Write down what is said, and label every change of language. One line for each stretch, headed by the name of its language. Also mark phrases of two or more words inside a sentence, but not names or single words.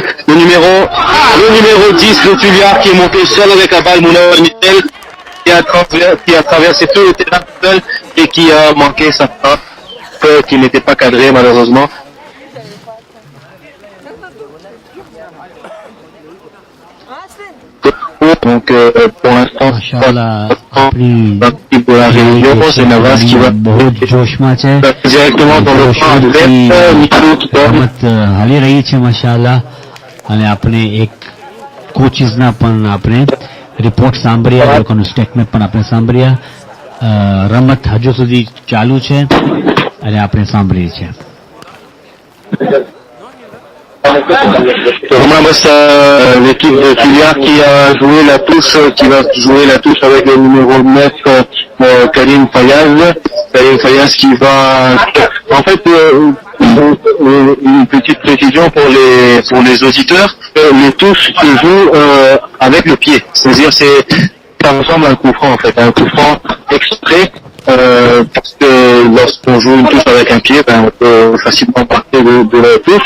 French: Le numéro 10 de Tuliard qui est monté seul avec la balle, Mouna Michel qui a traversé tout le terrain seul et qui a manqué sa frappe qui n'était pas cadrée malheureusement. Donc pour l'instant pour la réunion, c'est Navas qui va directement dans le
Gujarati: રમત હાલી રહી છે માશાઅલ્લાહ અને આપણે એક કોચિસના પણ આપણે રિપોર્ટ સાંભળ્યા લોકોનું સ્ટેટમેન્ટ પણ આપણે સાંભળ્યા રમત હજુ સુધી ચાલુ છે અને આપણે સાંભળીએ છીએ.
French: L'équipe de Tuliard qui a joué la touche, qui va jouer la touche avec le numéro 9 Karim Fayaz qui va en fait une petite précision pour les auditeurs, les touches se jouent avec le pied, c'est-à-dire ça ressemble à un coup franc en fait, un coup franc exprès parce que lorsqu'on joue une touche avec un pied, on peut facilement partir de la touche.